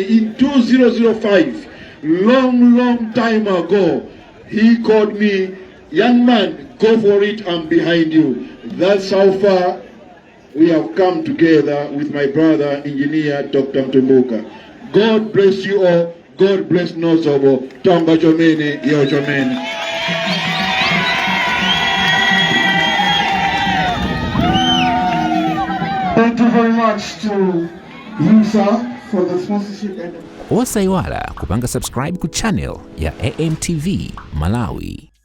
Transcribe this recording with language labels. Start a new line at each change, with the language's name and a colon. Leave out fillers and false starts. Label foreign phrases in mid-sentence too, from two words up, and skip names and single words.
English: In 2005, long time ago, he called me, young man, go for it, I'm behind you. That's how far we have come together with my brother, Engineer Dr. Mtumbuka. God bless you all. God bless Nozobo.
Tumbuka: Tamba chomene, yo chomene.
English: Thank you very much to you, sir, for the sponsorship.
Nyanja: Osaiwala kupanga subscribe ku channel ya AMTV Malawi.